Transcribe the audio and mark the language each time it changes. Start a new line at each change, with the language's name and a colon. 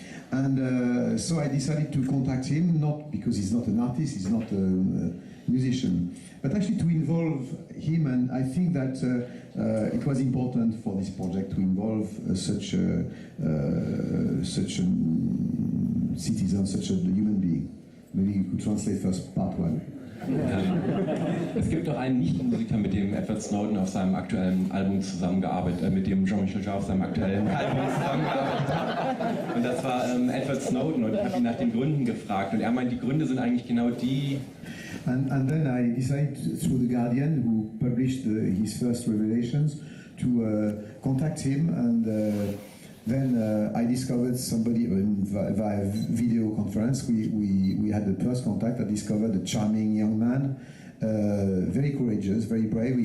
English: And so I decided to contact him, not because he's not an artist, he's not a musician, but actually to involve him, and I think that it was important for this project to involve such a citizen, such a human being. Maybe you could translate first part one.
German: Es gibt noch einen Nicht-Musiker, mit dem Edward Snowden auf seinem aktuellen Album zusammengearbeitet, mit dem Jean-Michel Jarre auf seinem aktuellen Album zusammengearbeitet hat. Und das war Edward Snowden und ich habe ihn nach den Gründen gefragt und er meint, die Gründe sind eigentlich genau die.
English: And then I decided through The Guardian, who published his first revelations, to contact him, and then I discovered somebody via video conference. We had the first contact. I discovered a charming young man, very courageous, very brave.